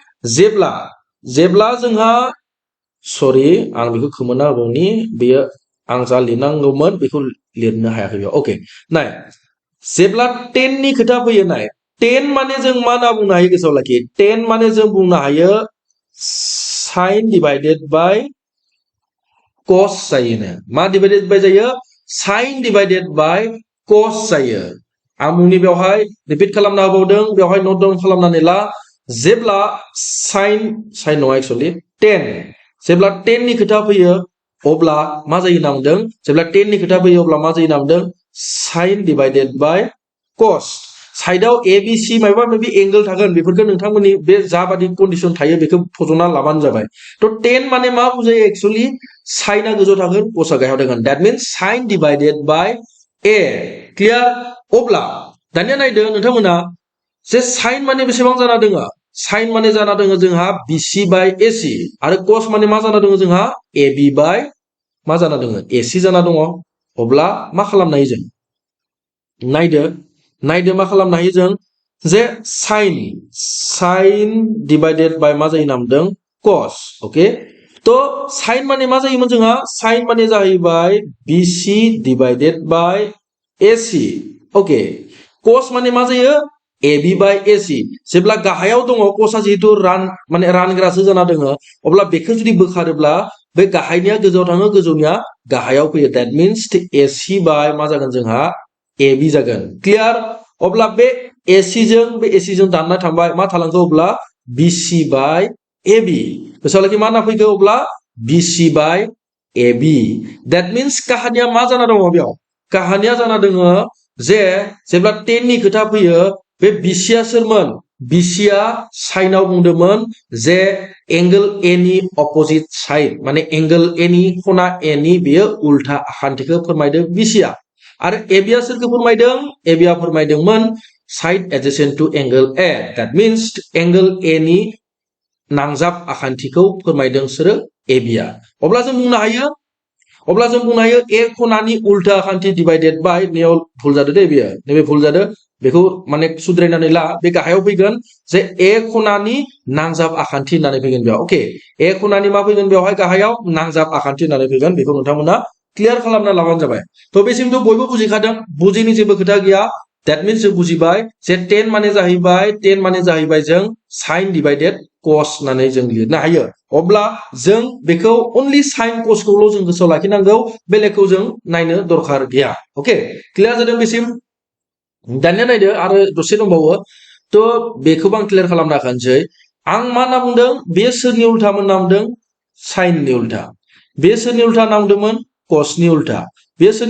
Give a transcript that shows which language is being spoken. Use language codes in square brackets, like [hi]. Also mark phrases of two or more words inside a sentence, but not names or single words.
[brx] जेब्ला जोंहा सरि आं बेखौ खोमोना होबावनि बेयो आं जा लिरनांगौमोन बेखौ लिरनो हायाखै बेयाव ओके नाय जेब्ला 10 नि खोथा फैयो नाय 10 माने जों मा ना बुंनो हायो गोसोआव लाखि 10 माने जों बुंनो हायो [en] sin divided by cos [brx] जायोनो मा [en] divided by [brx] जायो [en] sin divided by cos [brx] जायो आं बुंनि बेवहाय रिपिट खालामना होबावदों बेवहाय [en] note down [brx] खालामनानै ला जेब्ला sin नङा एक्चुअली 10 जेब्ला 10 नि खोथा फैयो अब्ला मा जायो होनना बुंदों जेब्ला 10 नि खोथा फैयो अब्ला मा जायो होनना बुंदों [en] sin divided by cos [brx] साइडआव ABC माबा माबि एंगल थागोन बेफोरखौ नोंथांमोननि बे जाबादि कन्डिशन थायो बेखौ फज'ना लाबानो जाबाय तो 10 माने मा बुजायो एक्चुअली साइनआ गोजौ थागोन कसआ गाहायाव थागोन [en] that means sin divided by A [brx] क्लियार अब्ला दानिया नायदो नोंथांमोना जे sin माने बेसेबां जाना दङ sin माने जाना दङ जोंहा [en] BC by AC [brx] आरो cos माने मा जाना दङ जोंहा AB by मा जाना दङ AC जाना दङ अब्ला मा खालामनो हायो जों नायदो मा खालामनो हायो जों जे [en] sin divided by [brx] मा जायो नामदों cos ओके तो sin माने मा जायोमोन जोंहा sin माने जाहैबाय [en] BC divided by AC [brx] ओके cos माने मा जायो [en] AB by AC [brx] जेब्ला गाहायाव दङ cosआ जिहेतु माने रानग्रासो जाना दङ अब्ला बेखौ जुदि बोखारोब्ला बे गाहायनिया गोजौआव थाङो गोजौनिया गाहायाव फैयो [en] that means [brx] AC by मा जागोन जोंहा AB जागोन क्लियार अब्ला बे AC जों दानना थांबाय मा थालांखो अब्ला [en] BC by AB [brx] गोसोआव लाखि मा ना फैखो अब्ला [en] BC by AB that means [brx] काहानिया मा जाना दङ बेयाव काहानिया जाना दङ जे जेब्ला 10 नि खोथा फैयो बे BCआ सोरमोन BCआ साइनाव बुंदोंमोन जे एंगल A नि अपोजिट साइड माने एंगल A नि खना A नि बेयो उल्था आखान्थिखौ फोरमायदों BCआ आरो ABआ सोरखौ फोरमायदों ABआ फोरमायदोंमोन [en] side adjacent to angle A that means angle A [brx] नि नांजाब आखान्थिखौ फोरमायदों सोरो ABआ अब्ला जों बुंनो हायो A खनानि उल्था आखान्थि [en] divided by [brx] नेयाव भुल जादों दे बेयो नैबे भुल जादों बेखौ माने सुद्रायनानै ला बे गाहायाव फैगोन जे A खनानि नांजाब आखान्थि होननानै फैगोन बेयाव ओके A खनानि मा फैगोन बेवहाय गाहायाव नांजाब आखान्थि होननानै फैगोन बेखौ नोंथांमोना क्लियार खालामना लाबानो जाबाय तो बेसिमथ' बयबो बुजिखादों बुजिनि जेबो खोथा गैया [en] that means [brx] जों बुजिबाय जे 10 माने जाहैबाय जों [en] sin divided cos [brx] होननानै जों लिरनो हायो अब्ला जों बेखौ [en] only sin cos [brx] खौल' जों गोसोआव लाखिनांगौ बेलेगखौ जों नायनो दरखार गैया ओके क्लियार जादों बेसिम दानिया नायदो आरो दसे दंबावो तो बेखौबो आं क्लियार खालामना होखानोसै आं मा होनना बुंदों बे सोरनि उल्था होनना बुंदों sin नि उल्था बे सोरनि उल्था होनना बुंदोंमोन cos नि उल्था बे सोरनि